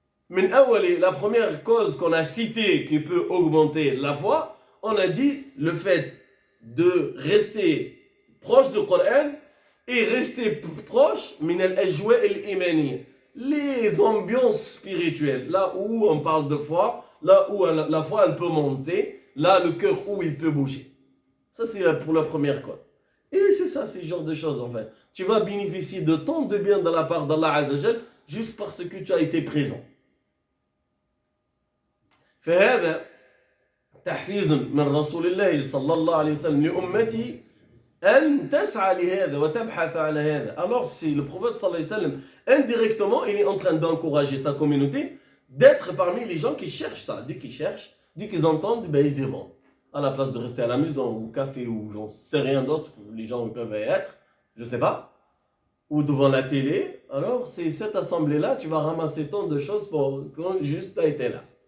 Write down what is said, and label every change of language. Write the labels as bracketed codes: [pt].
[fr] Mais la première cause qu'on a citée qui peut augmenter la foi, on a dit le fait de rester proche du Coran et rester proche [ar] min al-ajwa al-imaniyya, [fr] les ambiances spirituelles, là où on parle de foi, là où la foi elle peut monter, là le cœur où il peut bouger. Ça c'est pour la première cause. Et c'est ça, ce genre de choses en fait. Tu vas bénéficier de tant de bien de la part d'Allah Azzawajal juste parce que tu as été présent. [ar] فهذا تحفيز من رسول الله صلى الله عليه وسلم لأمته أن تسعى لهذا وتبحث على هذا. [fr] Alors si le prophète sallallahu alayhi wa sallam indirectement il est en train d'encourager sa communauté d'être parmi les gens qui cherchent ça. Dès qu'ils cherchent, dès qu'ils entendent, ben ils y vont. À la place de rester à la maison, au café, ou j'en sais rien d'autre, les gens peuvent être, je sais pas, ou devant la télé, alors c'est cette assemblée-là, tu vas ramasser tant de choses pour quand juste tu as été là.